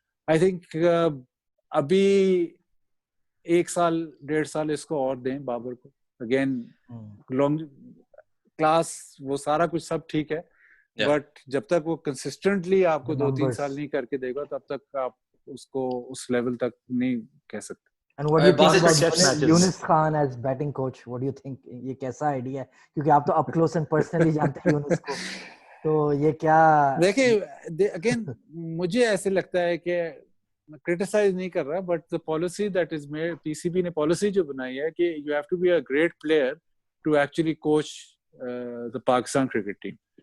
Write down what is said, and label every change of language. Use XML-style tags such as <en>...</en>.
<hi>I think अभी 1-1.5 साल इसको और दें बाबर को. अगेन लॉन्ग क्लास वो सारा कुछ सब ठीक है, बट जब तक वो कंसिस्टेंटली आपको 2-3 साल नहीं करके देगा तब तक आप उसको उस लेवल तक नहीं कह सकते.</hi> <en>And what do you think about Yunus Khan as batting coach? What do you think?</en> <hi>ये कैसा आइडिया है? क्योंकि आप तो</hi> <en>up close and personally</en> <hi>जानते हैं यूनुस को, तो ये क्या? देखिए अगेन मुझे ऐसे लगता है कि मैं क्रिटिसाइज नहीं कर रहा,</hi> <en>but the policy that is made,</en> <hi>PCB ने पॉलिसी जो बनाई है कि</hi> <en>You have to be a great player to actually coach the Pakistan cricket team.</en>